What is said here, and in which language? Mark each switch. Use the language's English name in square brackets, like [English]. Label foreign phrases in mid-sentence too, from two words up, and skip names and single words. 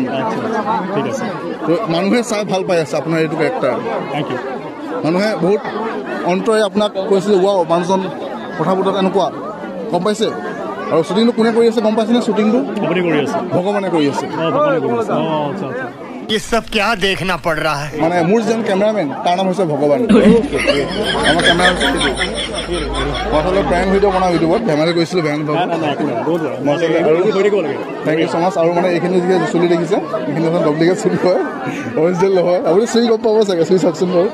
[Assamese] ঠিক আছে তো মানুহে চাই ভাল পাই আছে আপোনাৰ এইটো কেৰেক্টাৰ [English] thank you [Assamese] মানুহে বহুত অন্তৰে আপোনাক কৈছে ৱাও মানুহজন কথা বতৰা এনেকুৱা গম পাইছে আৰু শ্বুটিংটো কোনে কৰি আছে গম পাইছেনে শ্বুটিংটো আপুনি কৰি আছে ভগৱানে কৰি আছে ভগৱানে কৰি আছে আচ্ছা [Hindi] ये सब क्या देखना पड़ रहा है [Assamese] মানে মোৰ যেন কেমেৰামেন তাৰ নাম হৈছে ভগৱান আমাৰ কেমেৰা হৈছে মই আচলতে [English] prank video' [Assamese] বনাওঁ ইউটিউবত ধেমালি কৰিছিলোঁ বেয়া নাপাব [English] thank you so much [Assamese] আৰু মানে এইখিনি যিখিনি চুলি দেখিছে এইখিনি এখন ডুপ্লিকেট চুলি হয় অৰিজিনেল নহয় আপুনি চুই গম পাব চাগে চুই চাওকচোন বাৰু